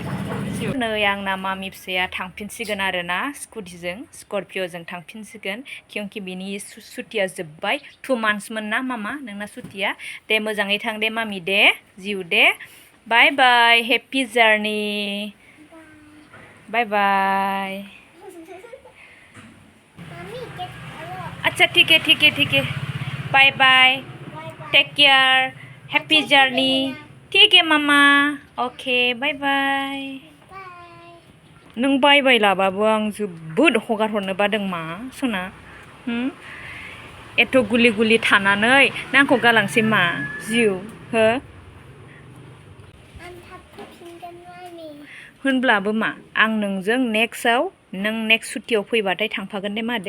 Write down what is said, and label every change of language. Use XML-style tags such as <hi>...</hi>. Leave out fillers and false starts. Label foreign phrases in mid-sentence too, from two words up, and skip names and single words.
<brx>नै आंना मामि फिसाया थांफिनसिगोन आरोना स्कुटिजों, स्करपिय'जों थांफिनसिगोन। क्योंकि बिनि सुट्टिया जोब्बाय। 2 monthsमोन ना मामा नोंना सुट्टिया? दे मोजाङै थां दे मामि दे, जिउ दे।</brx> <en>Bye, happy journey. Bye.</en> <hi>अच्छा ठीक है।</hi> <en>Bye. Take care, happy journey.</en> <hi>ठीक है मामा।</hi> <en>okay bye.</en> <brx>नों बाय लाबाबो आं जोबोद हगार हरनो बादों मा सना? एथ' गुलि थानानै नों आंखौ गालांसै मा जिउ हो? होनब्लाबो मा आं नोंजों नों नेक्स्ट सुट्टियाव फैबाथाय थांफागोन दे मा दे?</brx>